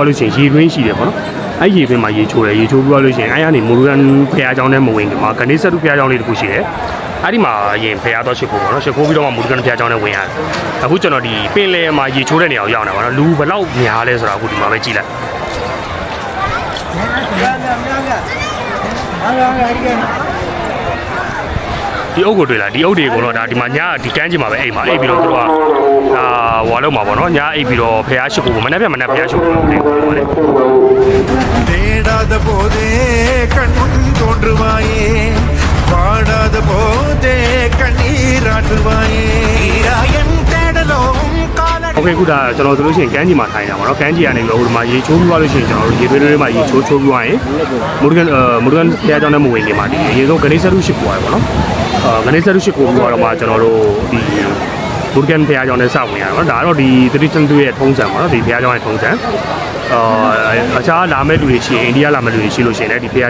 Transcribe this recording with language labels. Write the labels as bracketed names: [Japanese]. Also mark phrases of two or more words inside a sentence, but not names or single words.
[Burmese] လို့ရှိရင်ရေတွင်းရှိတယ်ပေါ့နော်အဲ့ရေတွင်းမှာရေချိုးတယ်ရေချိုးသွားလို့ရှိရင်အဲ့ကနေမူရန်ဖျားချောင်းနဲ့မဝင်ခင်မှာဂဏေစတုဖျားချောင်းလေးတစ်ခုရှိတယ်အဲ့ဒီမှာအရင်ဖျားတော့ရှိဖို့ပေါ့နော်ရှိခိုးပြီးတော့မှမူရန်ဖျားချောင်းနဲ့ဝင်ရတယ်အခုကျွန်တော်ဒီပင်လယ်မှာရေချိုးတဲ့နေရာကိုရောက်နေတာပေါ့နော်လူဘယ်လောက်များလဲဆိုတာအခုဒီမှာပဲကြည့်လိုက် ဒီအုပ်ကိုတွေ့လားဒီအုပ်တွေကိုတော့ဒါဒီမှာညဒီကန်းကြီးမှာပဲအိမ်မှာအိပ်ပြီးတော့သူတို့ကဟွာလုံးမှာပေါ့နော်ညအိပ်ပြီးတော့ဖျားရှိဖို့မနေ့ဖျားရှိဖို့နေပေါ့လေ [Tamil] தேடாத போதே கண்ணும் தோன்றுவாயே பாடாத போதே கண்ணீராற்றுவாயே ஈராயன் தேடலும் [Burmese] โอเคခုဒါကျွန်တော်ဆိုလို့ရှိရင်ကန်းကြီးမှာထိုင်တာပါเนาะကန်းကြီးကနေပြီးတော့ဟိုမှာရေချိုးပြီးသွားလို့ရှိရင်ကျွန်တော်တို့ရေသွေးတွေမှာရေချိုးပြီးသွားရင်မူဒကန်ဖျားကြောင်းနဲ့မဝင်ခင်မှာဒီရေဆုံးဂဏေစရုရှိပွားရပါတော့ဂဏေစရုရှိကို ပြီးတော့မှကျွန်တော်တို့ဒီမူဒကန်ဖျားကြောင်းနဲ့စဝင်ရတော့ဒါကတော့ဒီတတိချန်သူရဲ့ထုံးစံပါเนาะဒီဖျားကြောင်းရဲ့ထုံးစံအခြားလာမဲ့လူတွေရှိရင်အိန္ဒိယလာမဲ့လူတွေရှိလို့ရှိရင်လည်းဒီဖျား